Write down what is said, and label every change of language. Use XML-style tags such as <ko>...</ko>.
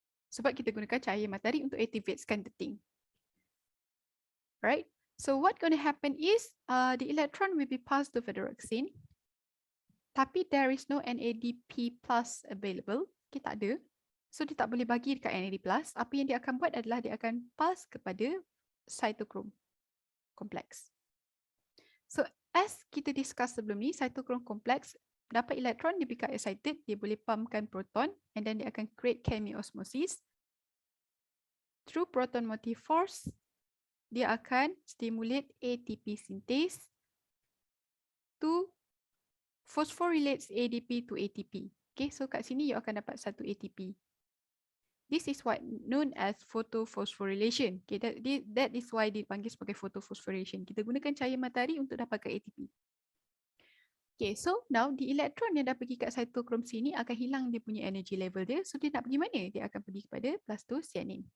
<ms>Sebab kita gunakan cahaya matahari untuk activatekan</ms> <en>the thing.</en> <ms>Right?</ms> <en>So, what going to happen is the electron will be passed to ferroxene.</en> <ms>Tapi</ms> <en>there is no NADP plus available.</en> <ms>Okay, tak ada. So, dia tak boleh bagi dekat NAD plus. Apa yang dia akan buat adalah dia akan pass kepada cytochrome complex. So, as kita discuss sebelum ni, cytochrome complex dapat elektron, dia</ms> <en>become excited,</en> <ms>dia boleh pumpkan proton,</ms> <en>and then</en> <ms>dia akan create chemiosmosis.</ms> <en>Through proton motive force,</en> <ms>dia akan</ms> <en>stimulate ATP synthase to phosphorylate ADP to ATP.</en> <ms>Okay, so kat sini</ms> <en>you</en> <ms>akan dapat satu ATP.</ms> <en>This is what known as photophosphorylation. Okay, that is why</en> <ms>dipanggil sebagai</ms> <en>photophosphorylation.</en> <ms>Kita gunakan cahaya matahari untuk dapatkan ATP.</ms> <en>Okay, so now the electron</en> <ms>yang dah pergi kat cytochrome sini akan hilang dia punya energy level dia. So dia nak pergi mana? Dia akan pergi kepada plus 2 cyanin.</ms>